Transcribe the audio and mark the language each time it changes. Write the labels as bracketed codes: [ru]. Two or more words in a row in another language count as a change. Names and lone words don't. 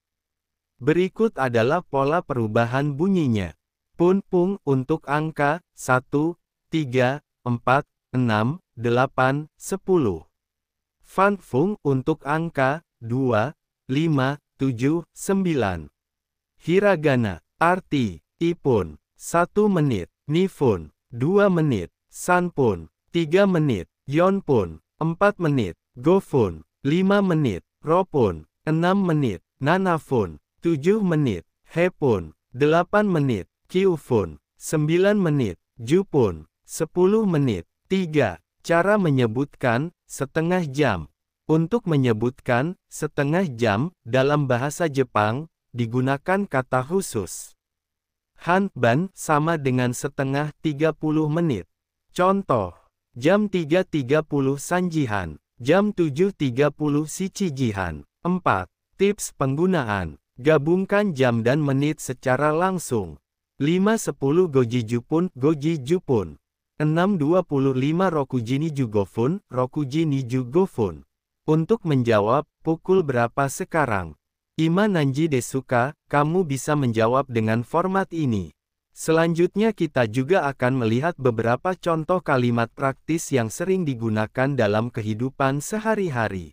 [id] Berikut adalah pola perubahan bunyinya. Pun-pung untuk angka 1, 3, 4, 6, 8, 10. Fan-fung untuk angka 2, 5, 7, 9. Hiragana, arti, ipun, 1 menit, nifun, 2 menit, sanpun, 3 menit, yonpun, 4 menit, gofun, 5 menit, ropun, 6 menit, nanafun, 7 menit, hepun, 8 menit, kyufun, 9 menit, jupun, 10 menit. 3. Cara menyebutkan setengah jam. Untuk menyebutkan setengah jam dalam bahasa Jepang, digunakan kata khusus. Hanban sama dengan setengah 30 menit. Contoh, jam 3.30 Sanjihan, jam 7.30 Shichijihan. 4. Tips penggunaan. Gabungkan jam dan menit secara langsung. [ja] 5-10 五時十分、五時十分. 6.25 六時二十五分、六時二十五分. [id] Untuk menjawab, pukul berapa sekarang? [ja] 今何時ですか, [id] kamu bisa menjawab dengan format ini. Selanjutnya kita juga akan melihat beberapa contoh kalimat praktis yang sering digunakan dalam kehidupan sehari-hari.